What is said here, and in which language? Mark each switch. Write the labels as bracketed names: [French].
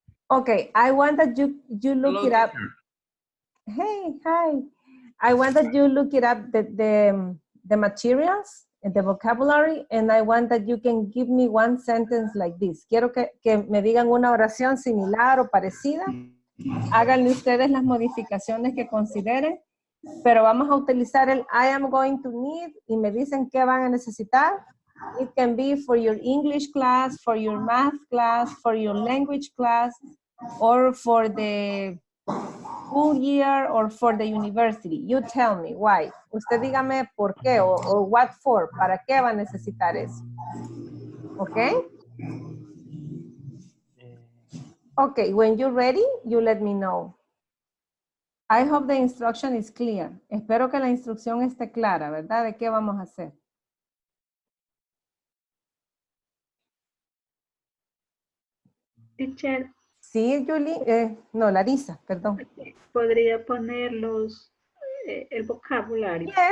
[English] Okay, I want that you look Hello, it up. Teacher. Hey, hi. I want that you look it up, the materials, the vocabulary, and I want that you can give me one sentence like this. [Spanish] Quiero que me digan una oración similar o parecida. Háganle ustedes las modificaciones que consideren, pero vamos a utilizar el [English] I am going to need [Spanish] y me dicen qué van a necesitar. [English] It can be for your English class, for your math class, for your language class, or for the school year, or for the university. You tell me why. [Spanish] Usted dígame por qué o [English] what for. [Spanish] ¿Para qué va a necesitar eso? ¿Ok? [English] Okay, when you're ready, you let me know. I hope the instruction is clear. [Spanish] Espero que la instrucción esté clara, ¿verdad? ¿De qué vamos a hacer? [English] Teacher. [Spanish] Sí, Julie. No, Larisa, perdón. ¿Podría poner el vocabulario?